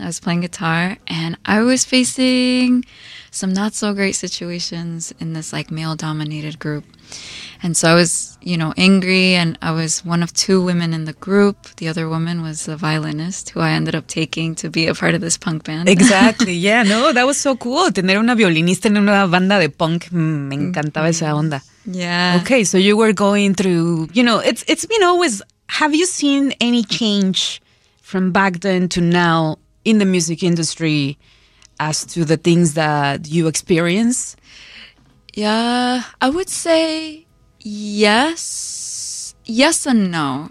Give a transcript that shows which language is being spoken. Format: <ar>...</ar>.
<en>I was playing guitar and I was facing some not so great situations in this like male dominated group. And so I was, you know, angry, and I was one of two women in the group. The other woman was a violinist who I ended up taking to be a part of this punk band. Exactly. Yeah, no, that was so cool.</en> <es>Tener una violinista en una banda de punk. Me encantaba esa onda.</es> <en>Yeah. Okay, so you were going through, you know, it's been always, have you seen any change from back then to now in the music industry as to the things that you experience? Yeah, I would say yes and no.</en>